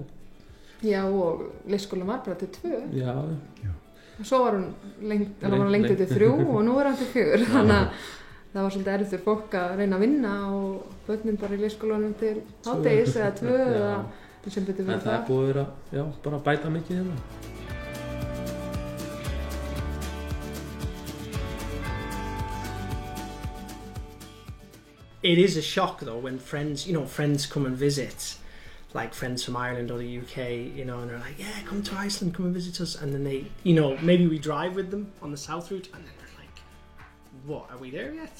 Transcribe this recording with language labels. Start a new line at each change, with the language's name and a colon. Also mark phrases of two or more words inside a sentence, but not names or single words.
Icelandic: Já, og leikskólan var bara til 2. Já. Og svo var hún lengt til 3 og nú er hann til 4, þannig að það var svolítið erfitt fyrir fólk að reyna að vinna og börnin bara í leikskólanum til hádegis eða 2 eða sem betur verið það. En það er búið að vera, já, bara bæta mikið hérna.
English: It is a shock though when friends come and visit, like friends from Ireland or the UK, you know, and they're like, yeah, come to Iceland, come and visit us, and then they, you know, maybe we drive with them on the south route, and then they're like, what, are we there yet?